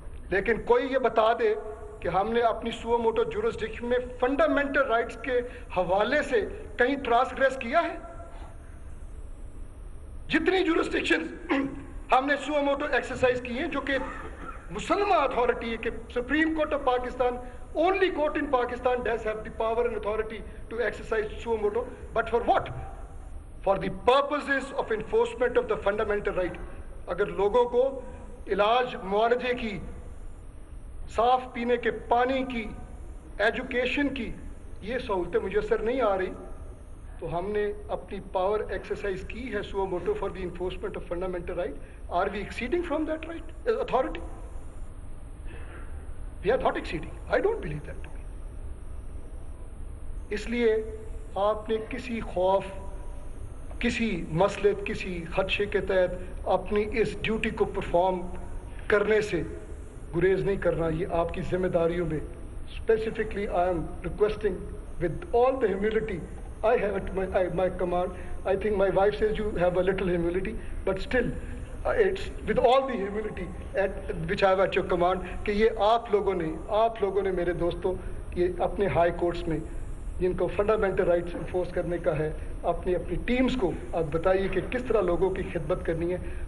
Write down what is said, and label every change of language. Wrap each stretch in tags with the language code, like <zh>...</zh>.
<ur>لیکن کوئی یہ بتا دے کہ ہم نے اپنی سو موٹو جورسڈکشن میں فنڈامنٹل رائٹس کے حوالے سے کہیں ٹرانسگریس کیا ہے؟ جتنی جورسڈکشن ہم نے سو موٹو ایکسرسائز کی ہیں, جو کہ مسلمہ اتھارٹی ہے, کہ supreme court of Pakistan,</ur> <en>only court in Pakistan does have the power and authority to exercise suo moto, but for what? For the purposes of enforcement of the fundamental right.</en> <ur>اگر لوگوں کو علاج, معالجے کی, صاف پینے کے پانی کی, ایجوکیشن کی یہ سہولتیں میسر نہیں آ رہی, تو ہم نے اپنی پاور ایکسرسائز کی ہے سو motive</ur> <en>For the enforcement of fundamental right. Are we exceeding from that right authority? We are not exceeding. I don't believe that to be.</en> <ur>اس لیے آپ نے کسی خوف, کسی مسلط, کسی خدشے کے تحت اپنی اس ڈیوٹی کو پرفارم کرنے سے گریز نہیں کرنا. یہ آپ کی ذمہ داریوں میں</ur> <en>specifically I am requesting with all the humility I have at my command. I think my wife says you have a little humility, but still it's with all the humility which I have at your command</en> <ur>کہ یہ آپ لوگوں نے میرے دوستوں, یہ اپنے high courts میں جن کو فنڈامنٹل رائٹس انفورس کرنے کا ہے, اپنی ٹیمز کو آپ بتائیے کہ کس طرح لوگوں کی خدمت کرنی ہے.</ur>